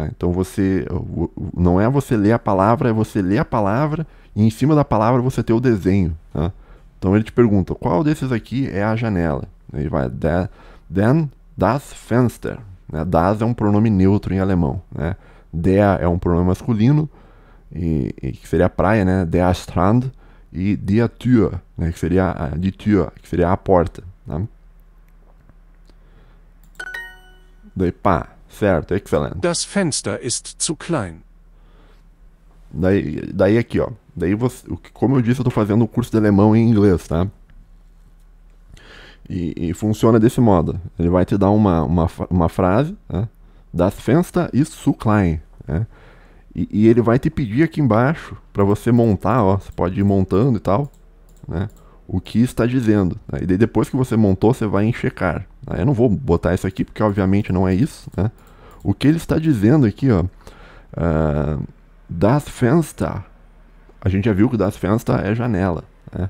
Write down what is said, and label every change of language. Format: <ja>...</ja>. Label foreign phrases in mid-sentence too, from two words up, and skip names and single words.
<pt>Então não é você ler a palavra, é você ler a palavra e em cima da palavra você ter o desenho, tá? Então ele te pergunta, qual desses aqui é a janela? Ele vai,</pt> <de>then das Fenster,</de> <pt>né? Das é um pronome neutro em alemão, né? Der é um pronome masculino, e que seria a praia, né?</pt> <de>Der Strand, e die Tür,</de> <pt>né? Que seria</pt> <de>die Tür,</de> <pt>que seria a porta, né? Daí pá, certo, excelente.</pt> <de>Das Fenster ist zu klein.</de> <pt>Daí aqui, ó. Daí como eu disse, eu tô fazendo o curso de alemão em inglês, tá? E funciona desse modo. Ele vai te dar uma frase, tá?</pt> <de>Das Fenster ist zu klein,</de> <pt>né? E ele vai te pedir aqui embaixo para você montar, ó, você pode ir montando e tal, né, o que está dizendo, né? E daí depois que você montou, você vai em checar, né? Eu não vou botar isso aqui porque obviamente não é isso, né? O que ele está dizendo aqui, ó,</pt> <de>das Fenster,</de> <pt>a gente já viu que</pt> <de>das Fenster</de> <pt>é janela, né?</pt>